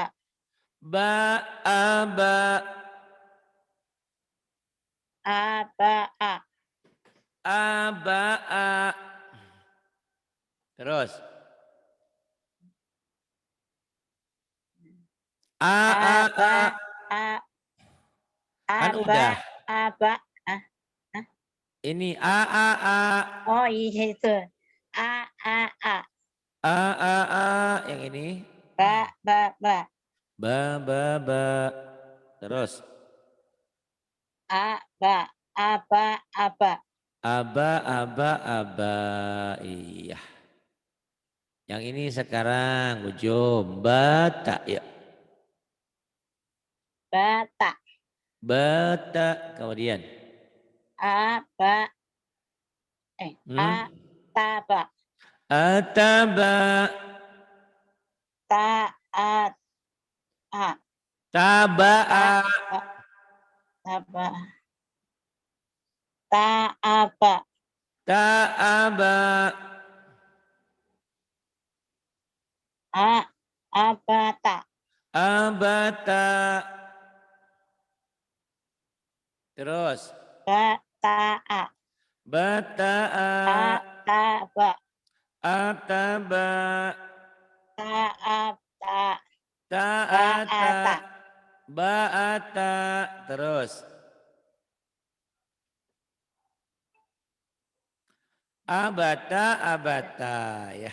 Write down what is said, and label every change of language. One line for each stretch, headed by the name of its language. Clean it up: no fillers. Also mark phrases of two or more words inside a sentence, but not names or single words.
Indonesian: Ba, a, ba. a ba a A, ba, a. Terus. A, a, ba a. a Kan aba udah. aba ah, ah. Ini a. Oh iya itu a A. Yang ini. ba Ba, ba, ba. Terus. aba aba Aba. Iya. Yang ini sekarang ujung. Bata. Ya. bata Bata. Kemudian. aba Hmm? ataba Ataba. taat a Taba'a. taba taba taaba Ta'aba. abata Abata. Terus. bataa Bata'a. ataba Ataba. taata Ta'ata. baata Ba'ata. Terus. Abata. Ya.